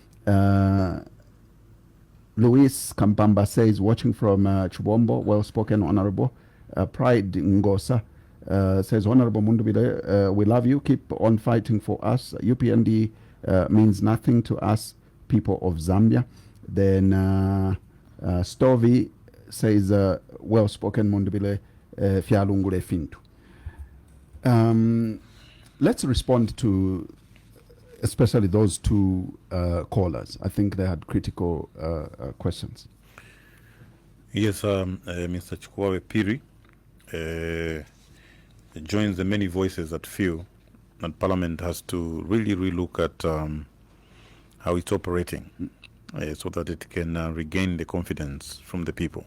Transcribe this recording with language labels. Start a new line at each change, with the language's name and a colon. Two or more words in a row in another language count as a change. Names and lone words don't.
English: Luis Kampamba says, watching from Chubombo, well spoken, Honorable. Pride Ngosa says, Honorable Mundubile, we love you. Keep on fighting for us. UPND means nothing to us, people of Zambia. Then Stovi says, well spoken,
Bemba: Mundubile, fialungule fintu.
English: Let's respond to especially those two callers. I think they had critical questions. Yes, Mr. Chukwawe Piri joins the many voices that feel that Parliament has to really relook at how it's operating so that it can regain the confidence from the people.